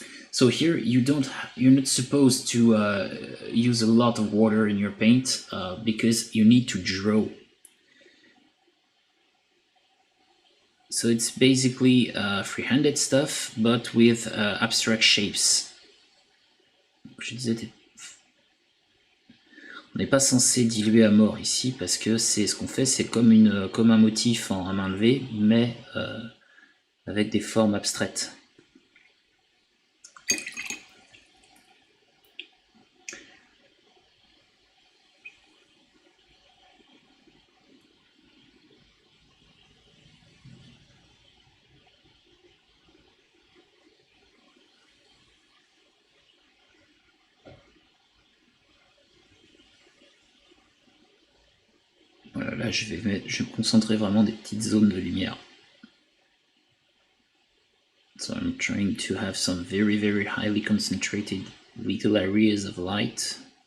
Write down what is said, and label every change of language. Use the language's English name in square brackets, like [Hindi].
[English] So here you're not supposed to use a lot of water in your paint because you need to draw. So it's basically free-handed stuff, but with abstract shapes. [French] Je disais, on n'est pas censé diluer à mort ici parce que c'est ce qu'on fait, c'est comme un motif en main levée, mais avec des formes abstraites. Voilà, là je vais me concentrer vraiment des petites zones de lumière. [English] So I'm trying to have some very, very highly concentrated little areas of light.